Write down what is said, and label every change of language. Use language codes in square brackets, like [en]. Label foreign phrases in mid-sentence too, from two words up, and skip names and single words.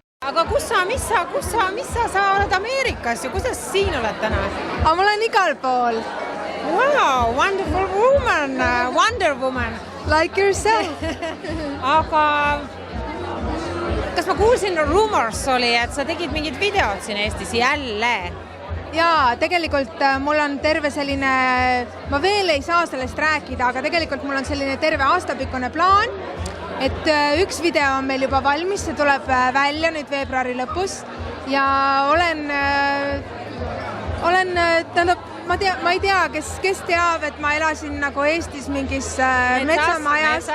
[et] aga kus sa oled Ameerikas ja kuidas siin oled täna? Aga ma olen igal pool. [en] Wow, wonderful woman, Wonder Woman. Like yourself. [et] Aga kas ma kuulsin, rumors oli, et sa tegid mingid videod siin Eestis jälle? Jaa, tegelikult mul on terve selline, ma veel ei saa sellest rääkida, aga tegelikult mul on selline terve aastapikkune plaan, et üks video on meil juba valmis, see tuleb välja nüüd veebruari lõpus ja tähendab, ma ei tea, kes teab, et ma elasin nagu Eestis mingis metsamajas